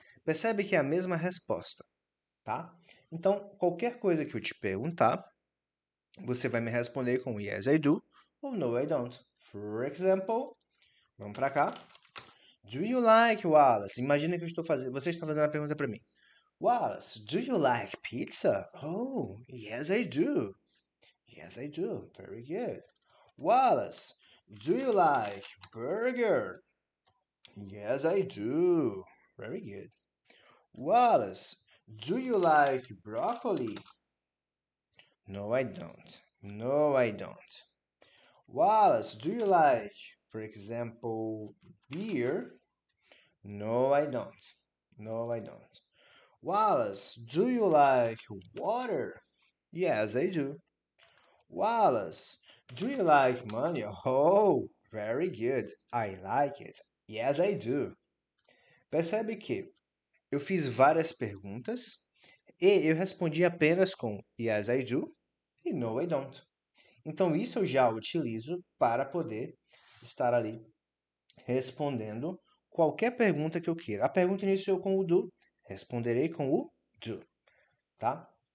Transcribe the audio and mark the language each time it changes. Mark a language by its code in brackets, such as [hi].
[pt] Percebe que é a mesma resposta, tá? Então, qualquer coisa que eu te perguntar, você vai me responder com [en] yes, I do [pt] ou [en] no, I don't. For example, [pt] vamos para cá. [en] Do you like, Wallace? [pt] Imagina que eu estou fazendo, você está fazendo a pergunta para mim. [en] Wallace, do you like pizza? Oh, yes, I do. Yes, I do. Very good. Wallace, do you like burger? Yes, I do. Very good. Wallace, do you like broccoli? No, I don't. No, I don't. Wallace, do you like, for example, beer? No, I don't. No, I don't. Wallace, do you like water? Yes, I do. Wallace, do you like money? Oh, very good. I like it. Yes, I do. [pt] Percebe que eu fiz várias perguntas e eu respondi apenas com [en] Yes, I do [pt] e [en] No, I don't. [pt] Então, isso eu já utilizo para poder estar ali respondendo qualquer pergunta que eu queira. A pergunta iniciou com o do, responderei com o do, tá?